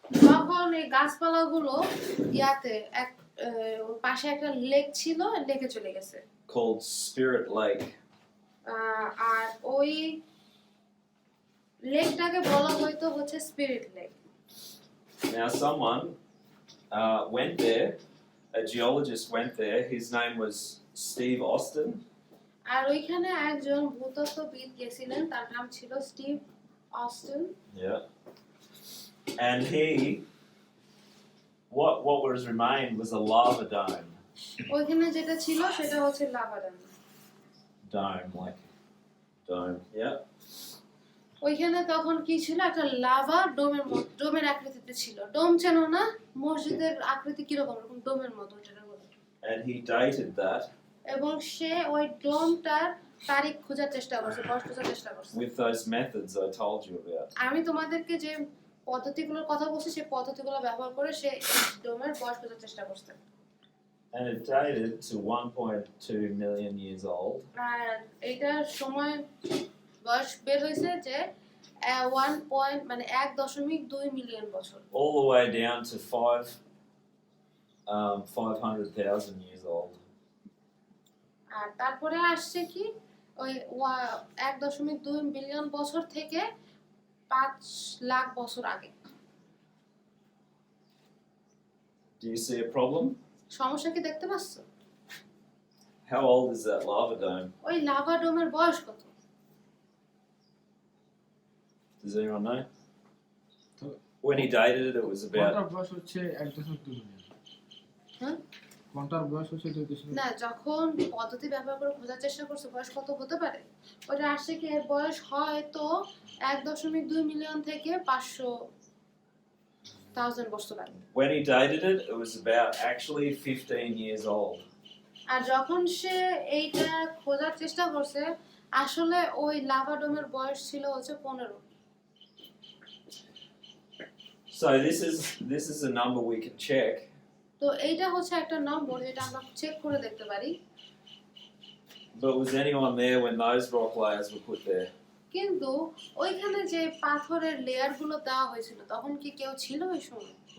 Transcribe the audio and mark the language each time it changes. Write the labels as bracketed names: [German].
[Bangla] তখন এই গাছপালাগুলো ইয়াতে এক ওর পাশে একটা লেক ছিল, লেকে চলে গেছে [English] called Spirit Lake. [Bangla] আর ওই লেকটাকে বলা হয়তো হচ্ছে spirit lake. [English] Now someone went there, a geologist went there, his name was Steve Austin. [Bangla] আর ওইখানে একজন ভূতত্ত্ববিদ গেছিলেন, তার নাম ছিল Steve Austin. [English] Yeah. And what was remained was a lava dome. [Bangla] ওইখানে যেটা ছিল সেটা হচ্ছে lava dam. [English] Like dome. Yeah. [Bangla] ওইখানে তখন কি ছিল, একটা লাভা ডোমের আকৃতিতে ছিল। ডোম চেনো না, মসজিদের আকৃতি কিরকম, এরকম ডোমের মতো যেটা বলে। [English] And he dated that [Bangla] এবং সে ওই ডোমটার তারিখ খোঁজার চেষ্টা করছে, বয়স খোঁজার চেষ্টা করছে [English] with those methods I told you about. [Bangla] আমি তোমাদেরকে যে পদ্ধতিগুলোর কথা বলছি সেই পদ্ধতিগুলো ব্যবহার করে সে ডোমের বয়স খোঁজার চেষ্টা করছে। [English] And it dated to 1.2 million years old. [Bangla] আর এইটার সময় বয়স বের হয়েছে যে 1.2 মিলিয়ন বছর, [English] All the way down to 500,000 years old. [Bangla] আর তারপরে আসছে কি ওই 1.2 বিলিয়ন বছর থেকে 5 লাখ বছর আগে। [English] Do you see a problem? [Bangla] সমস্যা কি দেখতে পাচ্ছ? [English] How old is that lava dome? [Bangla] ওই লাভা ডোমের বয়স কত? [English] Does anyone know? So, When he dated it, it was about [Bangla] কোনটার বয়স হচ্ছে 1.2 মিলিয়ন। হ্যাঁ? কোনটার বয়স হচ্ছে 2.2 না, যখন পদ্ধতি ব্যবহার করে খোঁজার চেষ্টা করছে বয়স কত হতে পারে, ওটা আসছে কি এর বয়স হয়তো 1.2 মিলিয়ন থেকে 500 1000 বছর আগে। [English] When he dated it, it was about actually 15 years old. [Bangla] আর যখন সে এইটা খোঁজার চেষ্টা করছে আসলে ওই লাভা ডোমের বয়স ছিল হচ্ছে 15। [English] So this is a number we can check. [Bangla] তো এইটা হচ্ছে একটা নম্বর যেটা আমরা চেক করে দেখতে পারি। [English] But was anyone there when those rock layers were put there? [Bangla] কিন্তু ওইখানে যে পাথরের লেয়ার গুলো দেওয়া হয়েছিল তখন কি কেউ ছিল ওই সময়?